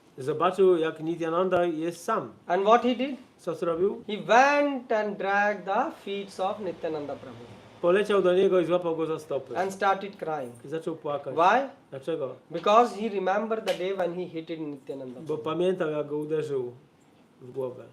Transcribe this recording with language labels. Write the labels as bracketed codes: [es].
[pl] zobaczył, jak Nityananda jest sam. [en] And what he did? [pl] Co zrobił? [en] He went and dragged the feet of Nityananda Prabhu [pl] Poleciał do niego i złapał go za stopy. [en] and started crying. [pl] I zaczął płakać. [en] Why? [pl] Dlaczego? [en] Because he remembered the day when he hit Nityananda [pl] Bo [en] Prabhu. [pl] pamiętał, jak go uderzył w głowę.